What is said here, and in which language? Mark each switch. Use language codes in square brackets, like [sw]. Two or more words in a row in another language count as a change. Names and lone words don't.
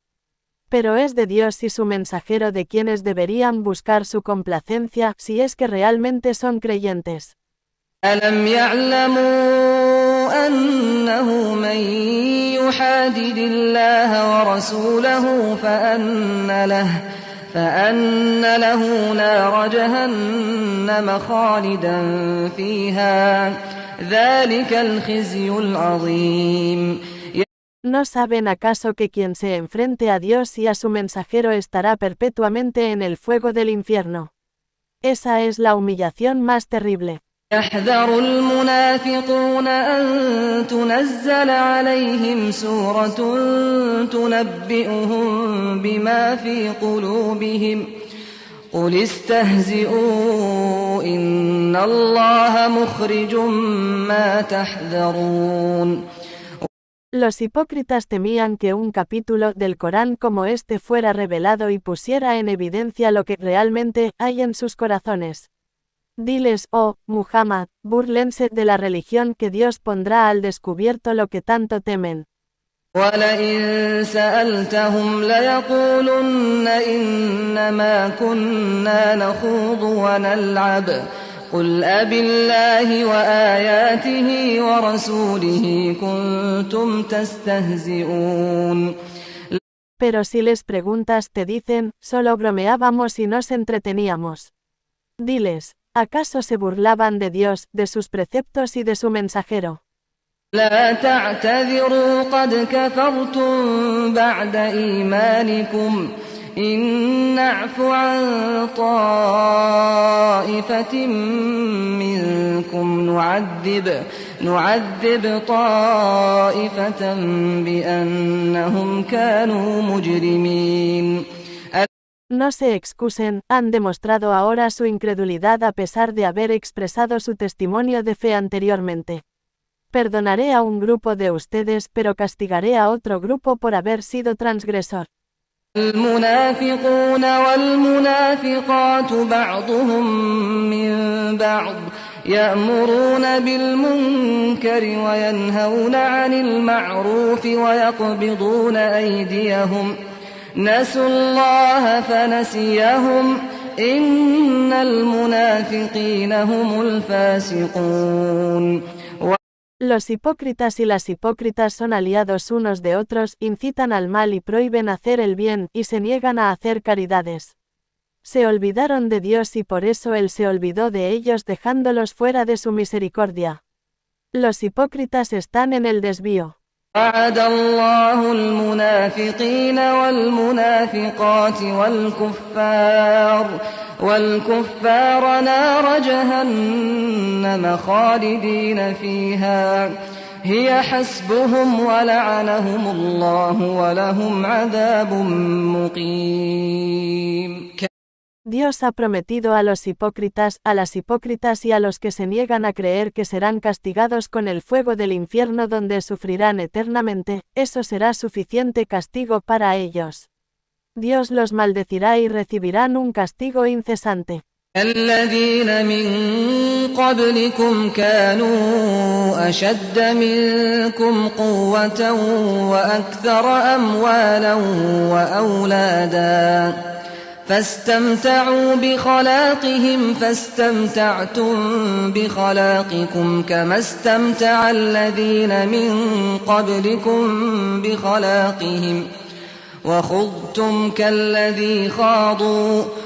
[es] Pero es de Dios y su mensajero de quienes deberían buscar su complacencia si es que realmente son creyentes. [ar] ألم يعلموا أنه من يحادد الله ورسوله فأن له نار جهنم خالدا فيها ذلك الخزي العظيم. [es] ¿No saben acaso que quien se enfrente a Dios y a su mensajero estará perpetuamente en el fuego del infierno? Esa es la humillación más terrible. [ar] يحذر المنافقون أن تنزل عليهم سورة تنبئهم بما في قلوبهم قل استهزئوا إن الله مخرج ما تحذرون. [es] Los hipócritas temían que un capítulo del Corán como este fuera revelado y pusiera en evidencia lo que realmente hay en sus corazones. Diles, oh, Muhammad, búrlense de la religión que Dios pondrá al descubierto lo que tanto temen. [ar] وَلَئِن سَأَلْتَهُمْ لَيَقُولُنَّ إِنَّمَا كُنَّا نَخُوضُ وَنَلْعَبُ قُلْ أَبِاللَّهِ وَآيَاتِهِ وَرَسُولِهِ كُنتُمْ تَسْتَهْزِئُونَ. [es] Pero si les preguntas te dicen, solo bromeábamos y nos entreteníamos. Diles, ¿acaso se burlaban de Dios, de sus preceptos y de su mensajero? [ar] لا تعتذروا قد كفرتم بعد إيمانكم إن نعف عن طائفة منكم نعذب طائفة بأنهم كانوا مجرمين. [es] No se excusen, han demostrado ahora su incredulidad a pesar de haber expresado su testimonio de fe anteriormente. Perdonaré a un grupo de ustedes, pero castigaré a otro grupo por haber sido transgresor. [ar] المنافقون والمنافقات بعضهم من بعض يأمرون بالمنكر وينهون عن المعروف ويقبضون أيديهم نسوا الله فنسيهم إن المنافقين هم الفاسقون. [es] Los hipócritas y las hipócritas son aliados unos de otros, incitan al mal y prohíben hacer el bien, y se niegan a hacer caridades. Se olvidaron de Dios y por eso Él se olvidó de ellos dejándolos fuera de su misericordia. Los hipócritas están en el desvío. [ar] وعد الله المنافقين والمنافقات والكفار نار جهنم خالدين فيها هي حسبهم ولعنهم الله ولهم عذاب مقيم. [es] Dios ha prometido a los hipócritas, a las hipócritas y a los que se niegan a creer que serán castigados con el fuego del infierno donde sufrirán eternamente, eso será suficiente castigo para ellos. Dios los maldecirá y recibirán un castigo incesante. [ar] الذين من قبلكم كانوا أشد منكم قوة وأكثر أموالا وأولادا فاستمتعوا بخلاقهم فاستمتعتم بخلاقكم كما استمتع الذين من قبلكم بخلاقهم وخضتم كالذي خاضوا